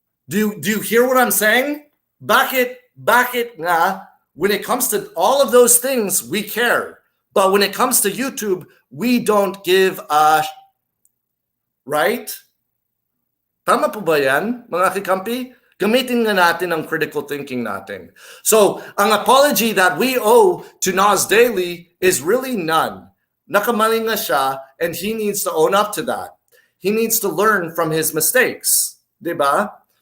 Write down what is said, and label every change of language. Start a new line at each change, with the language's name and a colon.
English: Do you hear what I'm saying?
Filipino: Bakit nga,
English: when it comes to all of those things, we care. But when it comes to YouTube, we don't give a right?
Filipino: Tama po ba yan, mga kakampi? Gamitin nga natin ang critical thinking natin.
English: So, ang apology that we owe to Nas Daily is really none.
Filipino: Nakamali nga siya,
English: and he needs to own up to that. He needs to learn from his mistakes. Diba?